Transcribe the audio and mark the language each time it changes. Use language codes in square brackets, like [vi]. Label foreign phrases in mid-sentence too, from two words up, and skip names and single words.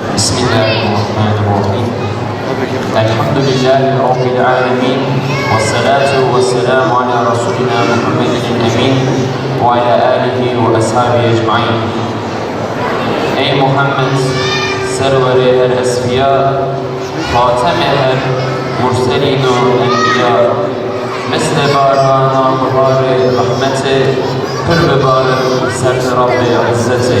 [ar] بسم الله الرحمن الرحيم. الحمد لله رب العالمين والصلاة والسلام على رسولنا محمد الأمين وعلى آله وأصحابه أجمعين. [ota] Ey Muhammed, server-i her esfiya, Fatem-i her murselin-u enbiya, mesle barana bahar-ı rahmeti, pür-ve barı ser-i Rabbi izzeti.